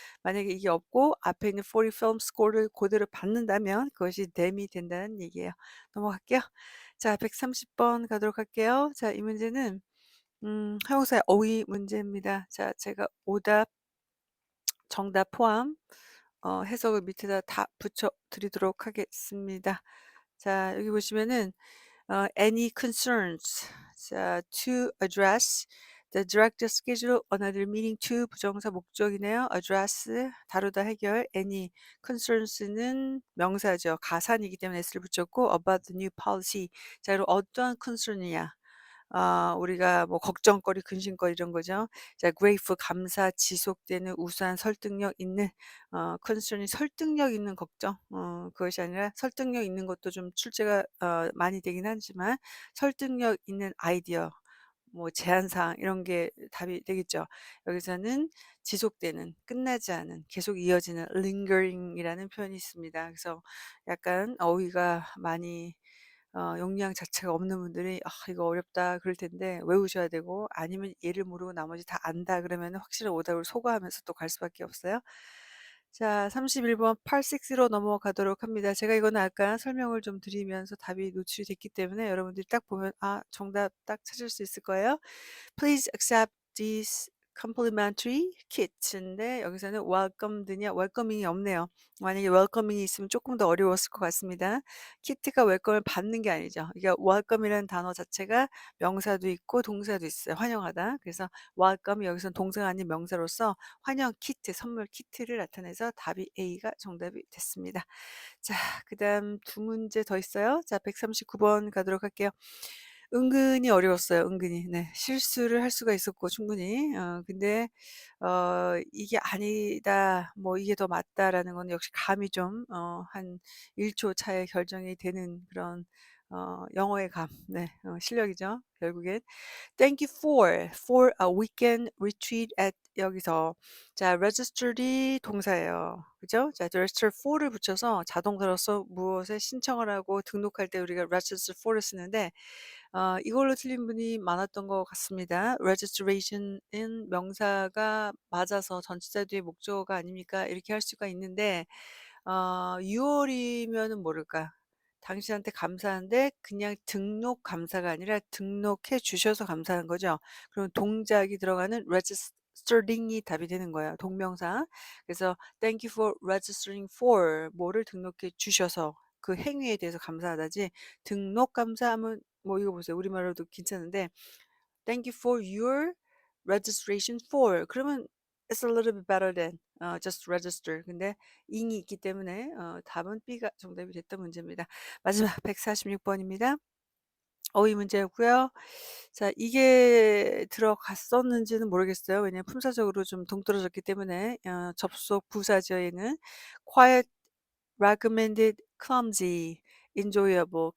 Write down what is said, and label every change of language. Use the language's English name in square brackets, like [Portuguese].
[Korean] 만약에 이게 없고 앞에 있는 40 film score를 그대로 받는다면 그것이 댐이 된다는 얘기예요. 넘어갈게요. 자, 130번 가도록 할게요. 자, 이 문제는 형용사의 어휘 문제입니다. 자, 제가 오답, 정답 포함 해석을 밑에다 다 붙여 드리도록 하겠습니다. 자, 여기 보시면은 any concerns 자, [English] to address the director's schedule another meeting [Korean] to 부정사 목적이네요. address 다루다 해결 any concerns는 명사죠. 가산이기 때문에 s를 붙였고 about the new policy 자, 그럼 어떠한 concern이냐 우리가 뭐 걱정거리, 근심거리 이런 거죠. 자, grateful 감사, 지속되는 우수한 설득력 있는 concern이 설득력 있는 걱정. 그것이 아니라 설득력 있는 것도 좀 출제가 많이 되긴 하지만 설득력 있는 아이디어 뭐 제안사항 이런 게 답이 되겠죠. 여기서는 지속되는, 끝나지 않은, 계속 이어지는 lingering이라는 표현이 있습니다. 그래서 약간 어휘가 많이 용량 자체가 없는 분들이 '아 이거 어렵다.' 그럴 텐데 외우셔야 되고 아니면 얘를 모르고 나머지 다 안다 그러면은 확실한 오답을 소거하면서 또 갈 수밖에 없어요. 자, 31번 part 6로 넘어가도록 합니다. 제가 이거는 아까 설명을 좀 드리면서 답이 노출이 됐기 때문에 여러분들이 딱 보면 아 정답 딱 찾을 수 있을 거예요. [English] Please accept these complimentary kits인데 [Korean] 여기서는 welcomed냐 welcoming이 없네요. 만약에 welcoming이 있으면 조금 더 어려웠을 것 같습니다. 키트가 웰컴을 받는 게 아니죠. 이게 welcome이라는 단어 자체가 명사도 있고 동사도 있어요. 환영하다. 그래서 welcome이 여기서는 동사가 아닌 명사로서 환영 키트, 선물 키트를 나타내서 답이 A가 정답이 됐습니다. 자, 그다음 두 문제 더 있어요. 자, 139번 가도록 할게요. 은근히 어려웠어요. 은근히. 네. 실수를 할 수가 있었고 충분히. 근데 이게 아니다. 뭐 이게 더 맞다라는 건 역시 감이 좀 한 1초 차에 결정이 되는 그런 영어의 감. 네. 실력이죠. 결국엔. [English] Thank you for a weekend retreat at [Korean] 여기서 자 register이 동사예요. 그죠? 자 register for를 붙여서 자동사로서 무엇에 신청을 하고 등록할 때 우리가 register for를 쓰는데 이걸로 틀린 분이 많았던 것 같습니다. registration은 명사가 맞아서 전치사 뒤에 목적어가 아닙니까? 이렇게 할 수가 있는데 6월이면은 모를까? 당신한테 감사한데 그냥 등록 감사가 아니라 등록해 주셔서 감사한 거죠. 그럼 동작이 들어가는 registering이 답이 되는 거예요. 동명사. 그래서 [English] thank you for registering for [Korean] 뭐를 등록해 주셔서 그 행위에 대해서 감사하다지 등록 감사하면 뭐 이거 보세요. 우리말로도 괜찮은데 [English] thank you for your registration for [Korean] 그러면 [English] it's a little bit better than just register. [Korean] 근데 ing이 있기 때문에 답은 B가 정답이 됐던 문제입니다. 마지막 146번입니다. 어휘 문제였고요. 자, 이게 들어갔었는지는 모르겠어요. 왜냐면 품사적으로 좀 동떨어졌기 때문에 접속 부사절에는 quiet, recommended, clumsy, enjoyable.